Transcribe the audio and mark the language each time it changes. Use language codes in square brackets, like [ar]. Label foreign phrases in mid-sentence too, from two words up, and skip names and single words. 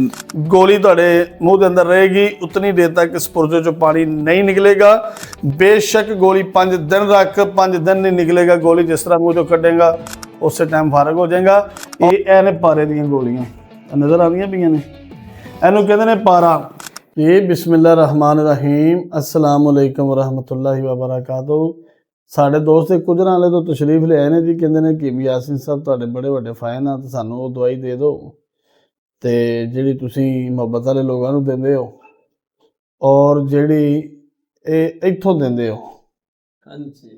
[pa] ਗੋਲੀ ਤੁਹਾਡੇ ਮੂੰਹ ਦੇ ਅੰਦਰ ਰਹੇਗੀ ਉਤਨੀ ਦੇਰ ਤੱਕ ਇਸ ਪੁਰਜੇ ਚੋਂ ਪਾਣੀ ਨਹੀਂ ਨਿਕਲੇਗਾ। ਬੇਸ਼ੱਕ ਗੋਲੀ 5 ਦਿਨ ਰੱਖ, 5 ਦਿਨ ਨਹੀਂ ਨਿਕਲੇਗਾ। ਗੋਲੀ ਜਿਸ ਤਰ੍ਹਾਂ ਮੂੰਹ ਚੋਂ ਕੱਢੇਗਾ ਉਸੇ ਟਾਈਮ ਫਾਰਗ ਹੋ ਜਾਏਗਾ। ਇਹ ਨੇ ਪਾਰੇ ਦੀਆਂ ਗੋਲੀਆਂ ਨਜ਼ਰ ਆਉਂਦੀਆਂ ਪਈਆਂ ਨੇ, ਇਹਨੂੰ ਕਹਿੰਦੇ ਨੇ ਪਾਰਾ। [ar] ਇਹ بسم الله رحمن رحيم السلام عليكم رحمة الله وبركاته. [pa] ਸਾਡੇ ਦੋਸਤ ਇੱਕ ਗੁਜਰਾਂ ਵਾਲੇ ਤੋਂ ਤਸ਼ਰੀਫ ਲਿਆਏ ਨੇ ਜੀ। ਕਹਿੰਦੇ ਨੇ ਕਿ ਵੀ ਯਾਸੀਨ ਸਾਹਿਬ ਤੁਹਾਡੇ ਬੜੇ ਵੱਡੇ ਫੈਨ ਆ, ਤੇ ਸਾਨੂੰ ਉਹ ਦਵਾਈ ਦੇ ਦਿਓ ਤੇ ਜਿਹੜੀ ਤੁਸੀਂ ਮੁਹੱਬਤ ਵਾਲੇ ਲੋਕਾਂ ਨੂੰ ਦਿੰਦੇ ਹੋ ਔਰ ਜਿਹੜੀ ਇਹ ਇੱਥੋਂ ਦਿੰਦੇ ਹੋ। ਹਾਂਜੀ,